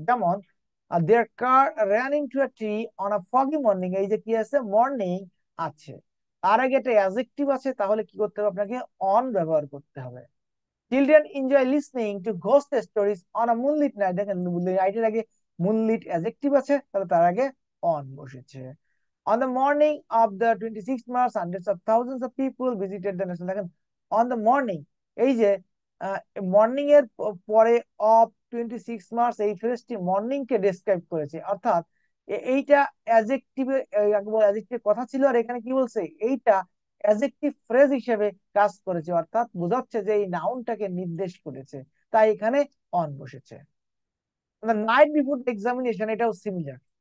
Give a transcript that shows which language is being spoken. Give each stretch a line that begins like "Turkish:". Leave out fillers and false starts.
Bangla: যেমন
English: there car ran into a tree on a foggy morning,
Bangla: এই যে কি আছে, মর্নিং আছে, তার আগে একটা অ্যাডজেক্টিভ আছে, তাহলে কি করতে হবে, আপনাকে অন ব্যবহার করতে হবে।
English: children enjoy listening to ghost stories on a moonlit night,
Bangla: দেখেন নাইটের আগে মুনলিট অ্যাডজেক্টিভ আছে, তাহলে তার আগে অন বসেছে।
English: On the morning of the 26th March, hundreds of thousands of people visited the national, দেখেন on the morning, এই যে morning এর পরে of 26 March, এই ফ্রেজটি মর্নিং কে ডেসক্রাইব করেছে।
Bangla: অর্থাৎ এইটা অ্যাডজেক্টিভে অ্যাডজেক্টিভ কথা ছিল, আর এখানে কি বলছে, এইটা অ্যাডজেক্টিভ ফ্রেজ হিসেবে কাজ করেছে, অর্থাৎ বোঝাচ্ছে যে এই নাউনটাকে নির্দেশ করেছে, তাই এখানে অন বসেছে। নাইট বিফোর এক্সামিনেশন, এটাও সিমিলার।